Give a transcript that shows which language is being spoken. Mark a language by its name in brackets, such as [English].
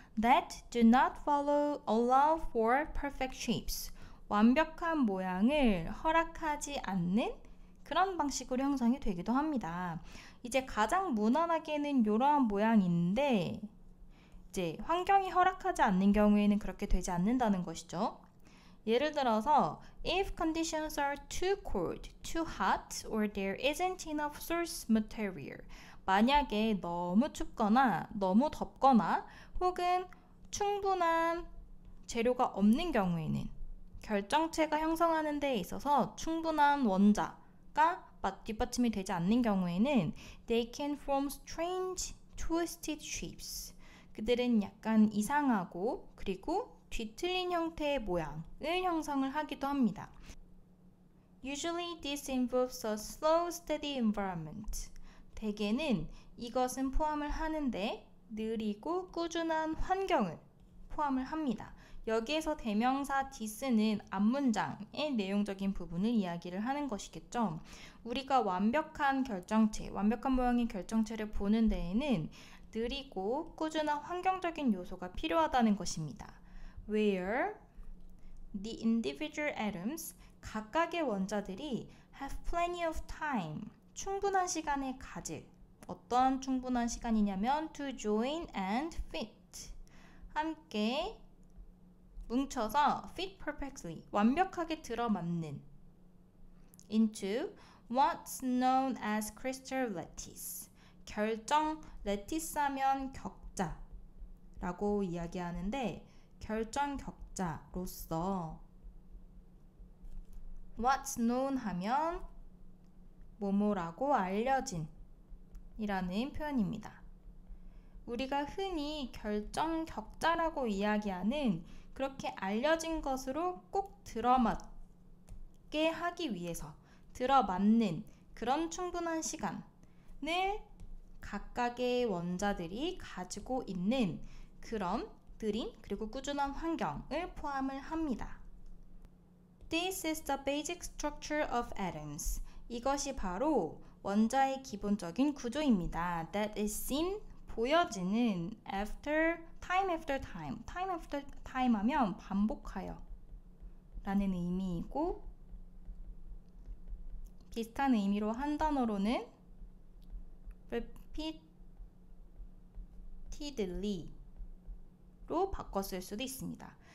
[English] That do not allow for perfect shapes. [Korean] 완벽한 모양을 허락하지 않는 그런 방식으로 형성이 되기도 합니다. 이제 가장 무난하게는 이러한 모양인데 이제 환경이 허락하지 않는 경우에는 그렇게 되지 않는다는 것이죠. 예를 들어서 [English] if conditions are too cold, too hot, or there isn't enough source material. [Korean] 만약에 너무 춥거나 너무 덥거나 혹은 충분한 재료가 없는 경우에는 결정체가 형성하는 데 있어서 충분한 원자가 뒷받침이 되지 않는 경우에는 [English] they can form strange, twisted shapes. [Korean] 그들은 약간 이상하고 그리고 뒤틀린 형태의 모양을 형성을 하기도 합니다. [English] Usually this involves a slow, steady environment. [Korean] 대개는 이것은 포함을 하는데 느리고 꾸준한 환경을 포함을 합니다. 여기에서 대명사 this는 앞문장의 내용적인 부분을 이야기를 하는 것이겠죠. 우리가 완벽한 결정체, 완벽한 모양의 결정체를 보는 데에는 느리고 꾸준한 환경적인 요소가 필요하다는 것입니다. [English] Where the individual atoms, [Korean] 각각의 원자들이 [English] have plenty of time, [Korean] 충분한 시간을 가질. 어떤 충분한 시간이냐면 [English] to join and fit, [Korean] 함께 뭉쳐서 [English] fit perfectly, [Korean] 완벽하게 들어맞는 [English] into what's known as crystal lattice, [Korean] 결정 lattice 하면 격자라고 이야기하는데 결정 격자로서 what's known 하면 뭐뭐라고 알려진 이라는 표현입니다. 우리가 흔히 결정 격자라고 이야기하는 그렇게 알려진 것으로 꼭 들어맞게 하기 위해서 들어맞는 그런 충분한 시간을 각각의 원자들이 가지고 있는 그런 느린 그리고 꾸준한 환경을 포함을 합니다. [English] This is the basic structure of atoms. [Korean] 이것이 바로 원자의 기본적인 구조입니다. [English] That is seen, [Korean] 보여지는 [English] after time. time after time [Korean] 하면 반복하여 라는 의미이고 비슷한 의미로 한 단어로는 repeatedly 로 바꿨을 수도 있습니다.